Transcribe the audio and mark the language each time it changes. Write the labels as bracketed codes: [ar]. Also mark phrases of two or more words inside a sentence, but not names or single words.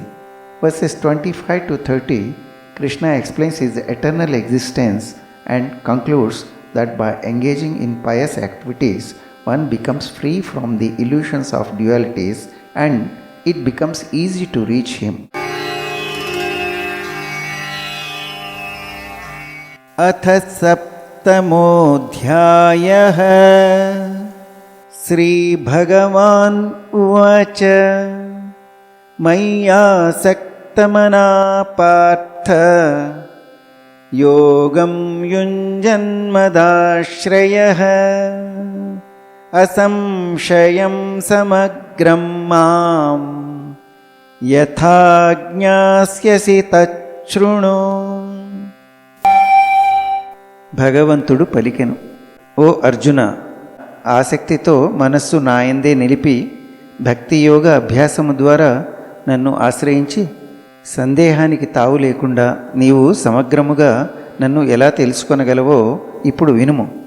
[en] Verses 25-30. Krishna explains his eternal existence and concludes that by engaging in pious activities, one becomes free from the illusions of dualities and it becomes easy to reach him. [sa] Atha saptamodhyayah. Sri Bhagavan uvacha Mayyasaktamana partha Yogam yunjanmadashrayah Asamshayam samagram mam Yatha జ్ఞాస్యసి తచ్ఛృణు. [te] భగవంతుడు పలికెను, ఓ అర్జున, ఆసక్తితో మనస్సు నాయందే నిలిపి భక్తియోగ అభ్యాసము ద్వారా నన్ను ఆశ్రయించి సందేహానికి తావు లేకుండా నీవు సమగ్రముగా నన్ను ఎలా తెలుసుకొనగలవో ఇప్పుడు వినుము.